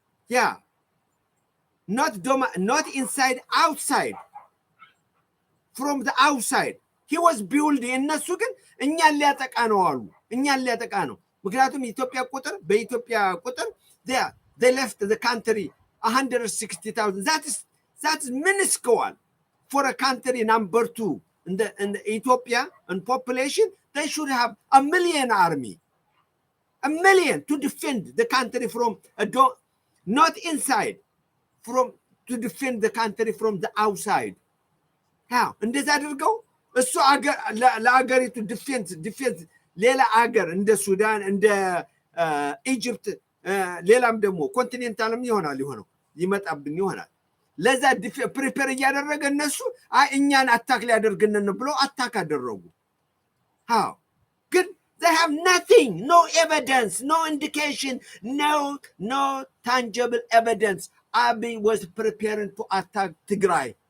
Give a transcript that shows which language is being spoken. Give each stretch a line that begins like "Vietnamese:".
English: Yeah, not inside, outside. From the outside he was building.
Amharic: እነሱ ግን እኛን ሊያጠቃ ነው አሉ። እኛን ሊያጠቃ ነው። ምክንያቱም በኢትዮጵያ ቁጥር
English: they left the country 160,000. that is minuscule for a country number 2 in the Ethiopia in population. They should have 1 million army, 1 million to defend the country from not inside, to defend the country from the outside.
Amharic: how እንደዛ አድርገው እሱ ለአገሪቱ ዲፌንስ ሌላ አገር እንደ ሱዳን እንደ ኢጅፕት ሌላም ደግሞ ኮንቲኔንታልም ይሆናል ይመጣብን ይሆናል። ለዛ ፕሪፔር እያደረገ እነሱ እኛን አታክ ሊያደርግንን ብሎ አታክ አደረጉ። how ግን
English: they have nothing, no evidence, no indication, no tangible evidence. Abiy was preparing to attack Tigray.